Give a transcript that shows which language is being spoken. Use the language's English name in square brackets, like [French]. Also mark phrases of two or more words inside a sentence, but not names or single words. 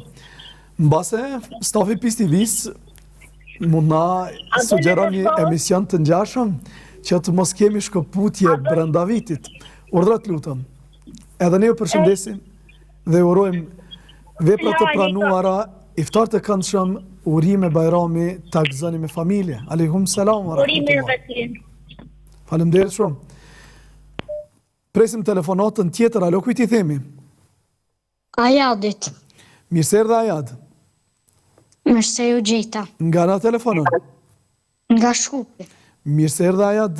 [Albanian] Mbase, stafi PIS TV-s mund na sugjeron një emision të ngjashëm që të mos kemi shkëputje brenda vitit. Urdhra të lutem. Edhe ne ju përshëndesim dhe urojmë vepra të pranuara, iftar të këndshëm, urime bajrami, ta gëzoni me familje. [Arabic] عليكم السلام ورحمة الله. [Albanian] Faleminderit shumë. Presim telefonatën tjetër. Alo, kujt i themi? Ajadit. Mirë se erdhe Ajad. Mirë se ju gjeta. Nga na telefonon? Nga Shkupi. Mirë se erdhe Ajad.